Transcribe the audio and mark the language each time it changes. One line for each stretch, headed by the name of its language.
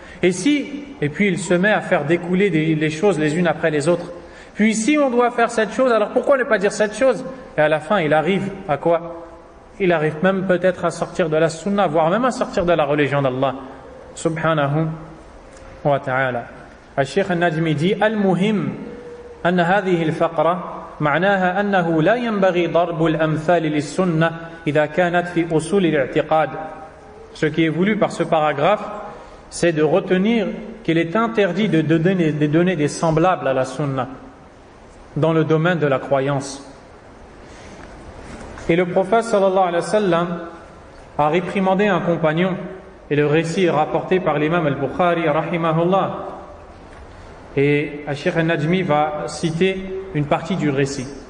French: Et puis il se met à faire découler les choses les unes après les autres. Puis si on doit faire cette chose, alors pourquoi ne pas dire cette chose? Et à la fin, il arrive à quoi? Il arrive même peut-être à sortir de la sunna, voire même à sortir de la religion d'Allah subhanahu wa ta'ala.
Arabic: الشيخ النجمي dit: المهم أن هذه الفقرة معناها أنه لا ينبغي ضرب الأمثال للسنة إذا كانت في أصول الاعتقاد.
French: Ce qui est voulu par ce paragraphe, c'est de retenir qu'il est interdit de donner des semblables à la sunna dans le domaine de la croyance. Et le prophète sallallahu alayhi wa sallam a réprimandé un compagnon, et le récit est rapporté par l'imam al-Bukhari rahimahullah, et Cheikh al-Najmi va citer une partie du récit.